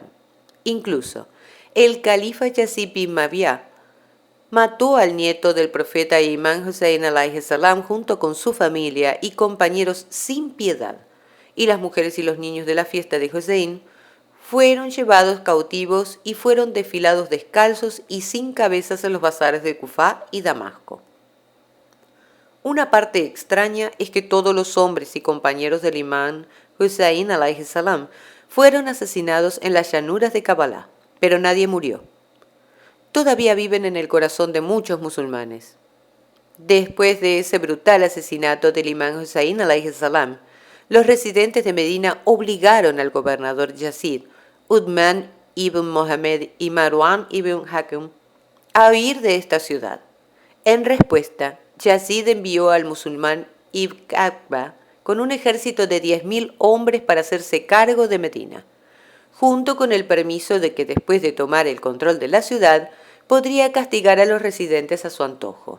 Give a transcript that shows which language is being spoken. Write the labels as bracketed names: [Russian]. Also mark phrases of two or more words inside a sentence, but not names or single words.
[Spanish] Incluso, el califa Yazid bin Muawiyah mató al nieto del profeta Imam Hussein [Arabic] عليه السلام [Spanish] junto con su familia y compañeros sin piedad, y las mujeres y los niños de la fiesta de Hussein fueron llevados cautivos y fueron desfilados descalzos y sin cabezas en los bazares de Kufá y Damasco. Una parte extraña es que todos los hombres y compañeros del imán Hussein [Arabic] عليه السلام [Spanish] fueron asesinados en las llanuras de Kabbalah, pero nadie murió. Todavía viven en el corazón de muchos musulmanes. Después de ese brutal asesinato del imán Hussein [Arabic] عليه السلام, [Spanish] los residentes de Medina obligaron al gobernador Yazid, Uthman ibn Mohammed y Marwan ibn Hakam a huir de esta ciudad. En respuesta, Yazid envió al musulmán Ibn Aqba con un ejército de 10.000 hombres para hacerse cargo de Medina, junto con el permiso de que después de tomar el control de la ciudad, podría castigar a los residentes a su antojo.